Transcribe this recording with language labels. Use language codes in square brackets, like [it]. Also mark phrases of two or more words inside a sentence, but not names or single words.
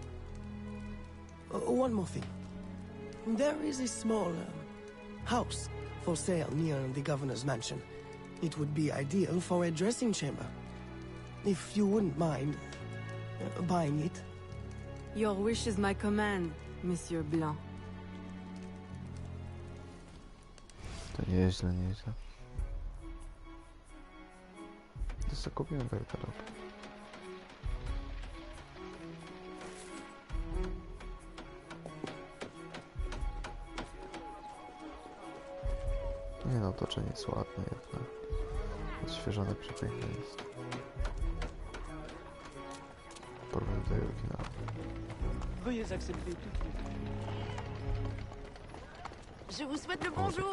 [en] One more thing. There is a small house for sale near the governor's mansion. It would be ideal for a dressing chamber. If you wouldn't mind buying it. Your wish is my command, Monsieur Blanc. [pl] To nieźle, nieźle. To co kupimy garderobę. Nie no, otoczenie jest ładne jednak. Odświeżone, przepiękne jest. Porównanie do oryginału. [fr] Veuillez accepter tout de suite. Je vous souhaite le bonjour.